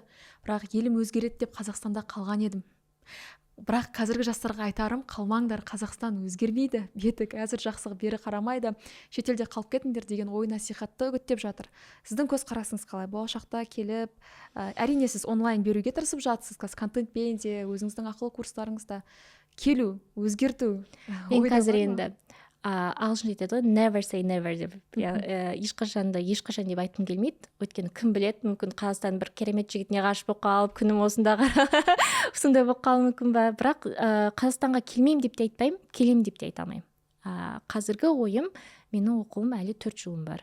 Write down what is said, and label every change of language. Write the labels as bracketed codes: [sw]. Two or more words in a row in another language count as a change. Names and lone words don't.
[kk] Бірақ елім өзгереді деп Қазақстанда қалған едім. Бірақ қазіргі жастарға айтарым, қалмаңдар, Қазақстан өзгермейді, беті қазір жақсыға бері қарамайды, шетелде қалып кетіңдер деген ой насихатты үгіттеп жатыр. Сіздің көзқарасыңыз қалай? Болашақта келіп, әрине сіз онлайн беруге тырысып жатсыз, контентпен де, өзіңіздің ақылы курстарыңызда келу, өзгерту. Мен қазір енді ағылшын айтады ғой, [en] never say never деп. [kk] Ешқашан деп айтқым келмейді. Өйткені кім біледі, мүмкін Қазақстан бір керемет жігітіне ғашық болып қалып, күнім осында сондай болып қалуы мүмкін ба. Бірақ Қазақстанға келмеймін деп те айтпаймын, келемін деп те айта алмаймын. Қазіргі ойым, менің оқуым әлі 4 жылым бар.